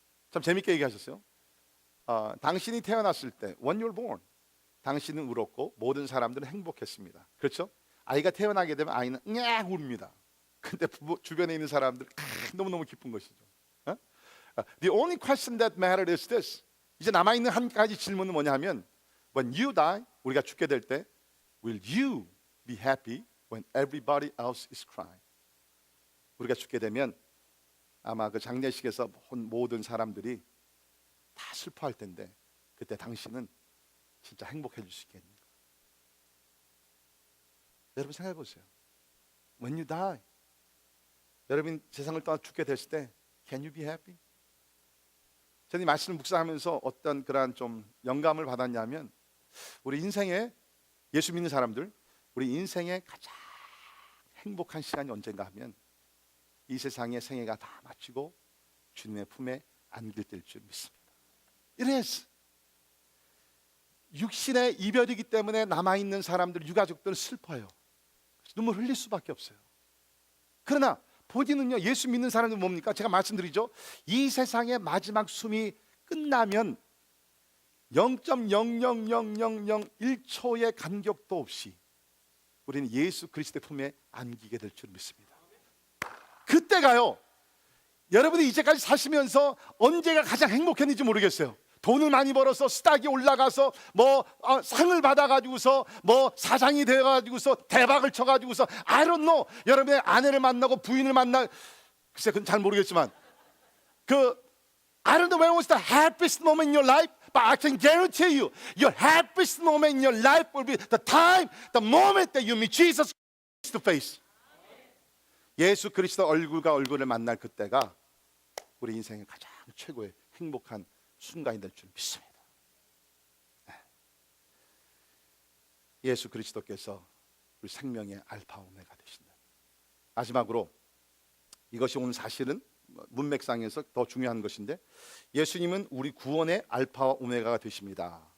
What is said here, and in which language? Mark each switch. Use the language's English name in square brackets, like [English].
[Korean] 참 재밌게 얘기하셨어요. 당신이 태어났을 때 [English] when you're born, [Korean] 당신은 울었고 모든 사람들은 행복했습니다. 그렇죠? 아이가 태어나게 되면 아이는 냐 울입니다. 근데 주변에 있는 사람들 너무너무 기쁜 것이죠. [English] The only question that matters is this. [Korean] 이제 남아있는 한 가지 질문은 뭐냐 하면 [English] when you die, [Korean] 우리가 죽게 될 때 [English] will you be happy when everybody else is crying? [Korean] 우리가 죽게 되면 아마 그 장례식에서 모든 사람들이 다 슬퍼할 텐데 그때 당신은 진짜 행복해질 수 있겠는가? 여러분 생각해 보세요. [English] When you die, [Korean] 여러분 세상을 떠나 죽게 됐을 때 [English] Can you be happy? [Korean] 저는 이 말씀을 묵상하면서 어떤 그러한 좀 영감을 받았냐면 우리 인생에 예수 믿는 사람들 우리 인생의 가장 행복한 시간이 언젠가 하면 이 세상의 생애가 다 마치고 주님의 품에 안길 때일 줄 믿습니다. [English] It is. [Korean] 육신의 이별이기 때문에 남아있는 사람들, 유가족들은 슬퍼요. 눈물 흘릴 수밖에 없어요. 그러나 본인은요, 예수 믿는 사람은 뭡니까? 제가 말씀드리죠, 이 세상의 마지막 숨이 끝나면 0.0000001초의 간격도 없이 우리는 예수 그리스도의 품에 안기게 될 줄 믿습니다. 그때가요, 여러분이 이제까지 사시면서 언제가 가장 행복했는지 모르겠어요. 돈을 많이 벌어서 스탁이 올라가서 상을 받아가지고서 사장이 되어가지고서 대박을 쳐가지고서 I don't know, 여러분의 아내를 만나고 부인을 만나, 글쎄 그건 잘 모르겠지만 [English] I don't know when was the happiest moment in your life, but I can guarantee you your happiest moment in your life will be the time, the moment that you meet Jesus face to face. [Korean] 예수 그리스도 얼굴과 얼굴을 만날 그때가 우리 인생의 가장 최고의 행복한 순간이 될 줄 믿습니다. 예수 그리스도께서 우리 생명의 알파 오메가 되신다. 마지막으로, 이것이 오늘 사실은 문맥상에서 더 중요한 것인데, 예수님은 우리 구원의 알파와 오메가가 되십니다.